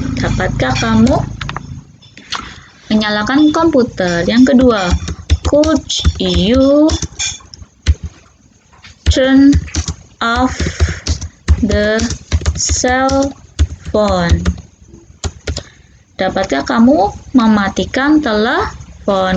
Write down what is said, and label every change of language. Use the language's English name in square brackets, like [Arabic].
[Indonesian] Dapatkah kamu menyalakan komputer? Yang kedua, [English] could you turn off the cell phone? [Indonesian] Dapatkah kamu mematikan telepon?